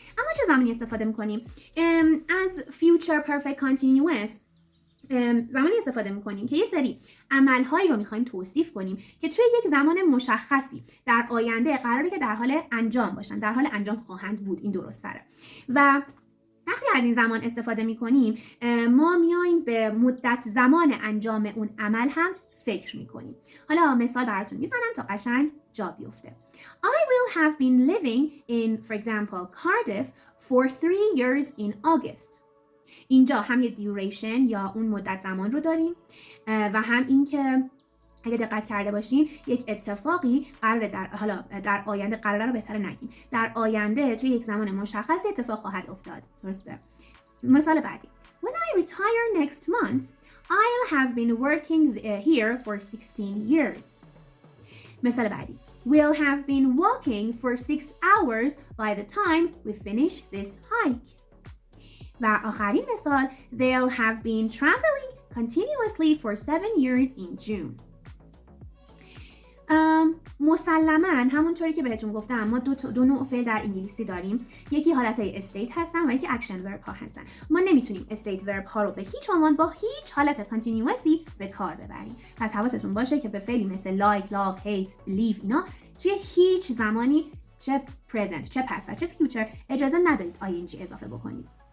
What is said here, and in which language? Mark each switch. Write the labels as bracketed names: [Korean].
[Persian] اما چه زمانی استفاده میکنیم؟ از future perfect continuous زمانی استفاده میکنیم که یه سری عملهایی رو میخوایم توصیف کنیم که توی یک زمان مشخصی در آینده قراره که در حال انجام باشن، در حال انجام خواهند بود. این درست تره. و وقتی از این زمان استفاده میکنیم ما میایم به مدت زمان انجام اون عمل هم فکر میکنیم. حالا مثال براتون میزنم تا قشنگ جا بیفته. [English] I will have been living in, for example, Cardiff for 3 years in August. [Persian] اینجا هم یه دیوریشن یا اون مدت زمان رو داریم و هم این که اگه دقت کرده باشین یک اتفاقی قراره در آینده قراره رو بهتره نگیم. در آینده توی یک زمان مشخص اتفاق خواهد افتاد. درسته؟ مثال بعدی. [English] When I retire next month, I'll have been working here for 16 years. [Persian] مثال بعدی. [English] We'll have been walking for 6 hours by the time we finish this hike. [Persian] و آخرین مثال. [English] They'll have been traveling continuously for 7 years in June. [Persian] مسلماً همونطوری که بهتون گفتم ما دو نوع فعل در انگلیسی داریم. یکی حالتهای استیت هستن و یکی اکشن ورب ها هستن. ما نمیتونیم استیت ورب ها رو به هیچ عنوان با هیچ حالت کانتینیوسی به کار ببریم. پس حواستون باشه که به فعلی مثل like, love, hate, believe اینا توی هیچ زمانی چه present، چه past و چه future اجازه ندارید ing اضافه بکنید.